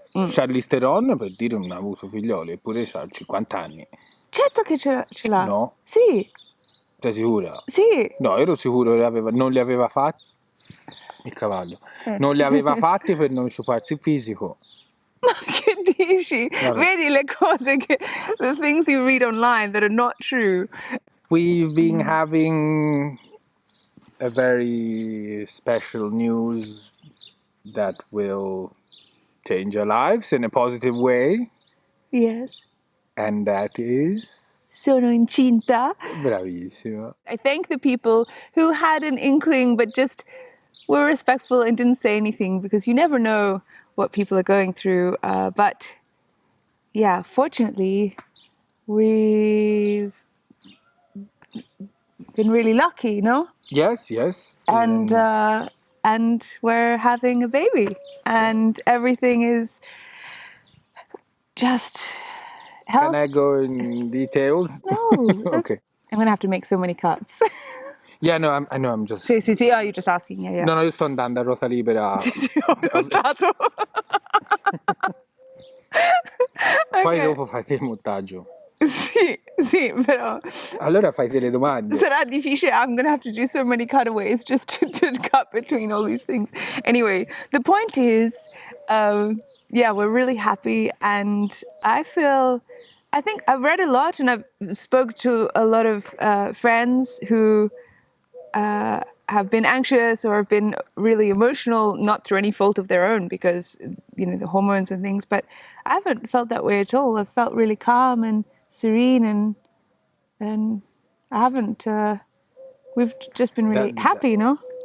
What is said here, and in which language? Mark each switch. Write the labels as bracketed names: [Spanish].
[Italian] Charlize Theron, per dire, non ha avuto figlioli, eppure ha 50 anni. Certo che ce l'ha. No? Sì. Sei sicura? Sì. No, ero sicuro che non li aveva fatti. Il cavallo. Non li aveva fatti per non sciuparsi il fisico. Ma che dici? Vabbè. Vedi le cose che. [English] The things you read online that are not true. We've been having a very special news that will change our lives in a positive way. Yes. And that is... [Italian] Sono incinta. Bravissima. [English] I thank the people who had an inkling but just were respectful and didn't say anything, because you never know what people are going through. But yeah, fortunately, we've been really lucky, no? Yes. And we're having a baby, and everything is just health. Can I go in details? No. Okay. I'm going to have to make so many cuts. Yeah, no, I know, I'm just... Sì, oh, you're just asking, yeah. [Italian] No, io sto andando a ruota libera. Sì, ho notato. Poi dopo fai te il montaggio. Sì, però... Allora fai te le domande. Sarà difficile. [English] I'm going to have to do so many cutaways just to cut between all these things. Anyway, the point is, we're really happy, and I think I've read a lot, and I've spoke to a lot of friends who have been anxious or have been really emotional, not through any fault of their own, because, the hormones and things, but I haven't felt that way at all. I've felt really calm and serene, and I haven't, we've just been really happy, no?